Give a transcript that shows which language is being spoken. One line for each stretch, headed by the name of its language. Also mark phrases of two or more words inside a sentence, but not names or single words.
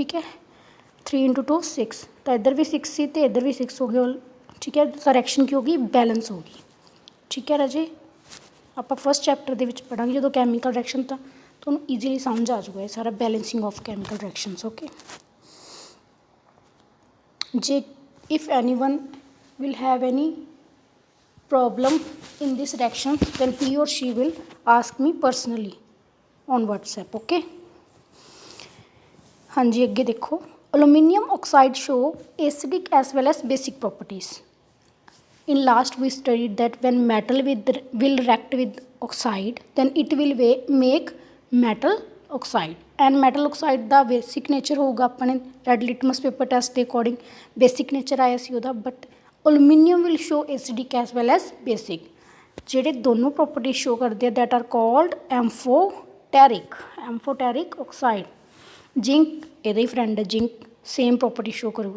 Punjabi: ਠੀਕ ਹੈ, 3 × 2 6, ਤਾਂ ਇੱਧਰ ਵੀ 6 ਸੀ ਅਤੇ ਇੱਧਰ ਵੀ 6 ਹੋ ਗਏ। ਠੀਕ ਹੈ, ਤਾਂ ਰਿਐਕਸ਼ਨ ਕੀ ਹੋ ਗਈ ਬੈਲੈਂਸ ਹੋ ਗਈ। ਠੀਕ ਹੈ ਰਾਜੇ, ਆਪਾਂ
English: first chapter
Punjabi: ਦੇ ਵਿੱਚ ਪੜ੍ਹਾਂਗੇ ਜਦੋਂ
English: chemical reaction,
Punjabi: ਤਾਂ ਤੁਹਾਨੂੰ ਈਜ਼ੀਲੀ ਸਮਝ ਆ ਜਾਊਗਾ ਇਹ ਸਾਰਾ
English: balancing of chemical reactions. ਓਕੇ, ਜੇ if anyone will have any problem in this reaction, then he or she will ask me personally on WhatsApp.
Hindi: Okay, हाँ जी अगे देखो,
English: aluminium oxide show acidic as well as basic properties. In last we studied that when metal will react with oxide, then it will make metal oxide, and metal oxide
Punjabi: ਦਾ basic nature ਹੋਊਗਾ ਆਪਣੇ ਰੈਡ ਲਿਟਮਸ ਪੇਪਰ ਟੈਸਟ ਦੇ ਅਕੋਰਡਿੰਗ basic nature ਆਇਆ ਸੀ ਉਹਦਾ।
English: but aluminium will show acidic as well as basic,
Punjabi: ਜਿਹੜੇ ਦੋਨੋਂ ਪ੍ਰੋਪਰਟੀ ਸ਼ੋ ਕਰਦੇ ਆ
English: that are called amphoteric, amphoteric oxide.
Punjabi: ਜਿੰਕ ਇਹਦਾ ਹੀ ਫਰੈਂਡ ਹੈ, ਜਿੰਕ
English: same property
Punjabi: ਸ਼ੋ ਕਰੂਗਾ।